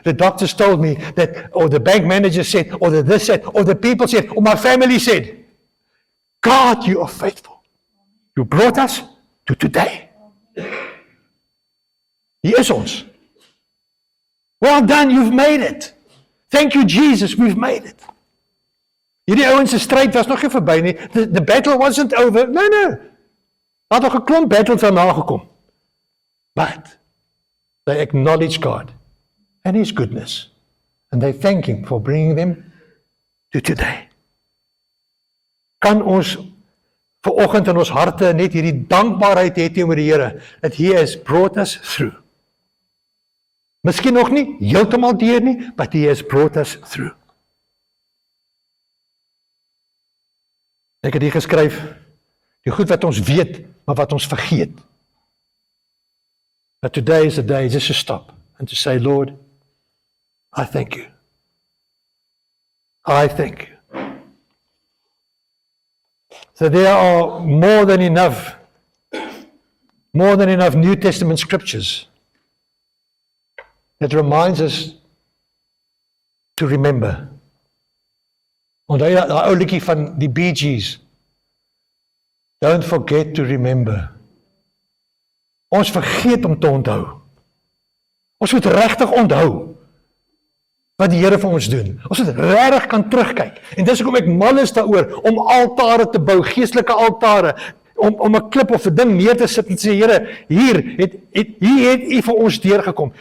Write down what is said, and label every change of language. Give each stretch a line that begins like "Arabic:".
English: The doctors told me that, or the bank manager said, or the this said, or the people said, or my family said, God, You are faithful. You brought us to today.
Afrikaans: Hier is ons.
English: Well done, you've made it. Thank You, Jesus, we've made it.
Afrikaans: Hierdie ouens se stryd was nog nie verby nie.
English: The battle wasn't over. No.
Afrikaans: Daar het nog 'n klomp battles daarna gekom.
English: But they acknowledge God and His goodness. And they thank Him for bringing them to today.
Afrikaans: Kan ons vanoggend in ons harte net hierdie dankbaarheid hê teenoor die Here,
English: that He has brought us through.
Afrikaans: Miskien nog nie heeltemal deur nie,
English: but He has brought us through.
Afrikaans: Ek het hier geskryf, die goed wat ons weet, maar wat ons vergeet.
English: But today is the day just to stop and to say, Lord, I thank You. I thank You. So there are more than enough New Testament scriptures that reminds us to remember.
Afrikaans: Onthou daai ou liedjie van die Bee Gees.
English: Don't forget to remember.
Afrikaans: Ons vergeet om te onthou. Ons moet regtig onthou wat die Here vir ons doen. Ons moet regtig kan terugkyk. En dis hoekom ek mal is daaroor om altare te bou, geestelike altare, om 'n klip of 'n ding neer te sit en sê, Here, hier het U vir ons deurgekom.